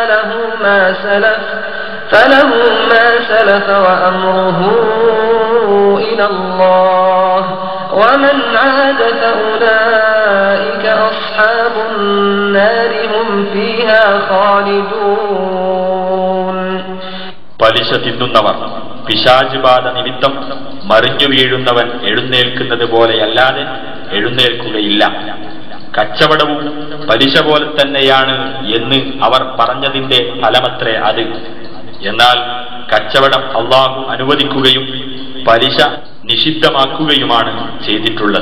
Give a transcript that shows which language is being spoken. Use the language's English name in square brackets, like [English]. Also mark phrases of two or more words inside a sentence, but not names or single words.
[Arabic] فله ما سلف وأمره إلى الله ومن عاد فأولئك أصحاب النار هم فيها خالدون. [Malayalam] പലിശ തിന്നുന്നവർ പിശാച് ബാധ നിമിത്തം മറിഞ്ഞു വീഴുന്നവൻ എഴുന്നേൽക്കുന്നത് പോലെയല്ലാതെ എഴുന്നേൽക്കുകയില്ല. കച്ചവടവും പലിശ പോലെ തന്നെയാണ് എന്ന് അവർ പറഞ്ഞതിന്റെ ഫലമത്രേ അത്. എന്നാൽ കച്ചവടം അള്ളാഹു അനുവദിക്കുകയും പലിശ നിഷിദ്ധമാക്കുകയുമാണ് ചെയ്തിട്ടുള്ളത്.